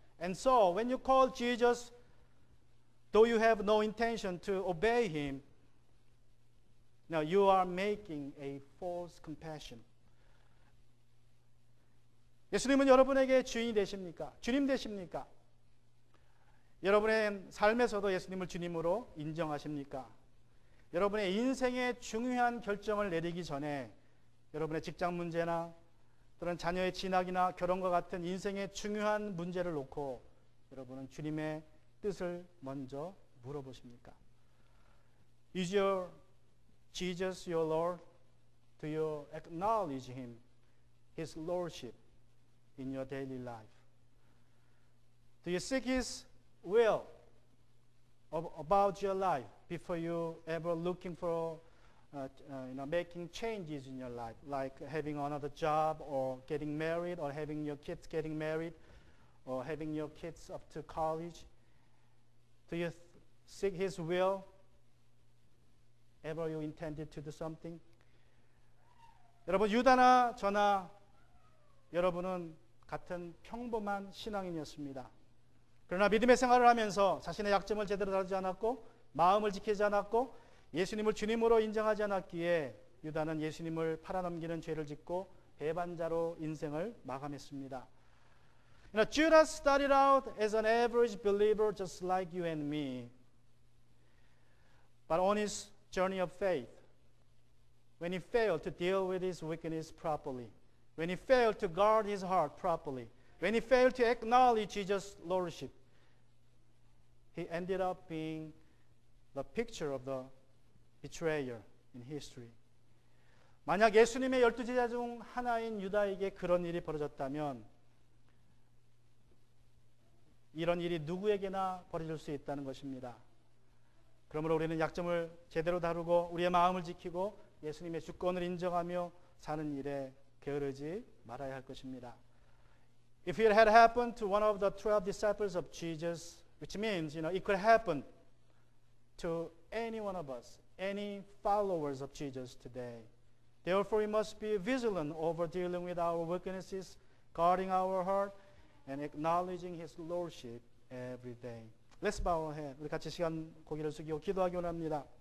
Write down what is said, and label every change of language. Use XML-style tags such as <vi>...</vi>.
<en>And so, when you call Jesus, though you have no intention to obey Him, now you are making a false confession.</en> <ko>예수님은 여러분에게 주인이 되십니까? 주님 되십니까? 여러분의 삶에서도 예수님을 주님으로 인정하십니까? 여러분의 인생의 중요한 결정을 내리기 전에 여러분의 직장 문제나 또는 자녀의 진학이나 결혼과 같은 인생의 중요한 문제를 놓고 여러분은 주님의 뜻을 먼저 물어보십니까?</ko> <en>Is your Jesus your Lord? Do you acknowledge Him, His Lordship in your daily life? Do you seek His will about your life before you ever looking for making changes in your life, like having another job or getting married or having your kids getting married or having your kids up to college? Do you seek His will ever you intended to do something?</en> <ko>여러분, 유다나 저나 여러분은 같은 평범한 신앙인이었습니다. 그러나 믿음의 생활을 하면서 자신의 약점을 제대로 다루지 않았고 마음을 지키지 않았고 예수님을 주님으로 인정하지 않았기에 유다는 예수님을 팔아넘기는 죄를 짓고 배반자로 인생을 마감했습니다.</ko> <en>Judas started out as an average believer just like you and me. But on his journey of faith, when he failed to deal with his weakness properly, when he failed to guard his heart properly, when he failed to acknowledge Jesus' lordship, he ended up being the picture of the betrayer in history.</en> <ko>만약 예수님의 12제자 중 하나인 유다에게 그런 일이 벌어졌다면 이런 일이 누구에게나 벌어질 수 있다는 것입니다. 그러므로 우리는 약점을 제대로 다루고 우리의 마음을 지키고 예수님의 주권을 인정하며 사는 일에 게으르지 말아야 할 것입니다.</ko> <en>If it had happened to one of the 12 disciples of Jesus, which means, it could happen to any one of us, any followers of Jesus today. Therefore, we must be vigilant over dealing with our weaknesses, guarding our heart, and acknowledging His Lordship every day. Let's bow our head.</en> <ko>우리 같이 시간 고개를 숙이고 기도하기 원합니다.</ko>